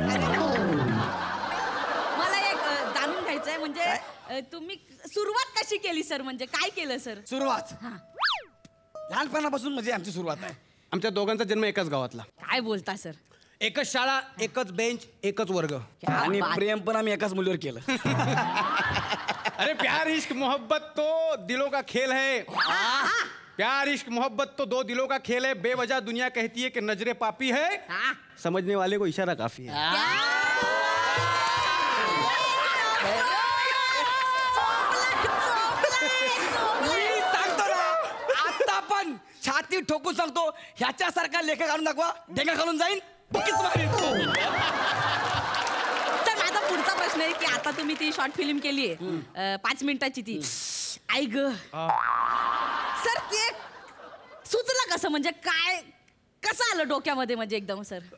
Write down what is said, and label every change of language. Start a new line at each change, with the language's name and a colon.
Marathi: मला एक जाणून घ्यायचंय, म्हणजे तुम्ही सुरुवात कशी केली सर? म्हणजे काय केलं सर? सुरुवात लहानपणापासून म्हणजे आमची सुरुवात आहे. आमच्या दोघांचा जन्म एकाच गावातला. काय बोलता सर? एकच शाळा, एकच बेंच, एकच वर्ग आणि प्रेम पण आम्ही एकाच मुलीवर केलं.
Hindi: अरे प्यार इश्क मोहब्बत तो दिलों का खेल है. प्यार इश्क मोहब्बत तो दो दिलों का खेल है, बेवजह दुनिया कहती है कि नजरे पापी है, समझने वाले को इशारा काफी है।
Marathi: मी सांगतो ना आता पण छाती ठोकून सांगतो, ह्याच्यासारखा लेखक आणून दाखवा, ढेंगा घालून जाईन, बुकीच मारीन. तर माझा पुढचा प्रश्न आहे की आता तुम्ही ती शॉर्ट फिल्म केली आहे 5 मिनिटाची ती, आई ग सर, ते सुचलं कसं, म्हणजे काय कसं आलं डोक्यामध्ये, म्हणजे एकदम सर?